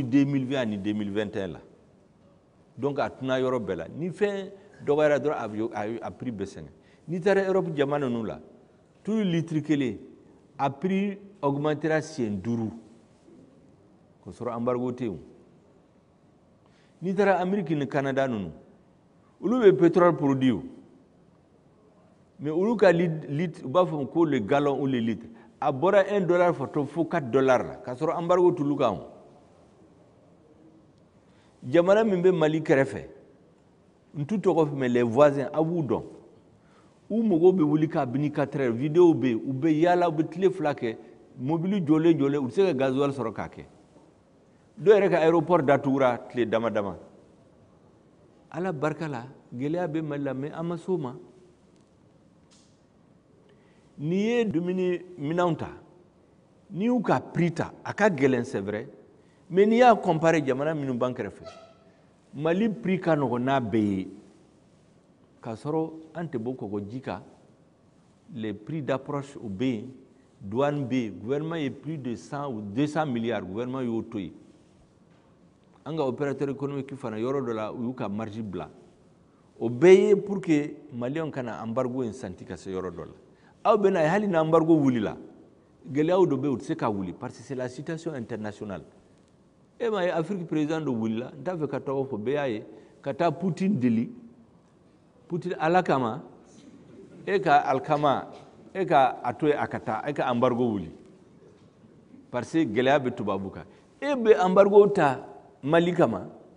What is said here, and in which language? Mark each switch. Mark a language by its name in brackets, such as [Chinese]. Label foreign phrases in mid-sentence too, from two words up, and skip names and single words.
[Bambara] 2020 ani 2021 la donc a tuna yɔrɔ bɛɛ la ni fɛn dɔgɔyara dɔrɔn a prix bɛ sɛgɛn n'i taara Europe jamana ninnu la tulu litre kelen [French] a prix augmentera [Bambara] siɲɛ 5 k'a sɔrɔ embargo tɛ yen n'i taara Amérique ni Canada ninnu olu bɛ pétrole produit o mais olu ka litre u b'a fɔ ko [French] le gallon ou le litre [Bambara] a bɔra $1 fo $4 la k'a sɔrɔ embargo tulu kan o jamana min bɛ Mali kɛrɛfɛ n t'u tɔgɔ fɔ [French] mais les voisins [Bambara] a b'u dɔn u mɔgɔw bɛ wuli k'a bini [French] 4 heures [Bambara] vidéo bɛ yen u bɛ yaala u bɛ tile 2 kɛ mobili jɔlen u tɛ se ka gasoil sɔrɔ k'a kɛ dɔw yɛrɛ ka aéroport datugura tile dama dama Ala barika la gɛlɛya bɛ Mali la mais an ma s'o ma n'i ye dumuni minɛnw ta n'i y'u ka prix ta a ka gɛlɛn [French] c'est vrai mais [Bambara] n'i y'a comparer jamana minnu b'an kɛrɛfɛ Mali prix ka nɔgɔn n'a bɛɛ ye k'a sɔrɔ an tɛ bɔ kɔgɔji kan [French] les prix d'approche [Bambara] o bɛ yen douane bɛ yen gouvernement ye [French] plus de 100 ou 200 milliards [Bambara] gouvernement y'o to yen an ka [French] opérateur économique [Bambara] fana yɔrɔ dɔ la u y'u ka marge bila o bɛɛ ye [French] pour que [Bambara] maliyɛnw kana embargo in santi ka se yɔrɔ dɔ la aw bɛna ye hali ni embargo wulila gɛlɛyaw dɔ bɛ yen u tɛ se ka wuli [French] parce que c'est la situation internationale [Bambara] e ma ye Afrique président dɔ wulila n t'a fɛ ka tɔgɔ fɔ bɛɛ y'a ye ka taa Poutine deli Poutine Ala kama e ka alikama e ka a to yen a ka taa e ka embargo wuli [French] parce que [Bambara] gɛlɛya bɛ tubabu kan e bɛ embargo ta Mali kama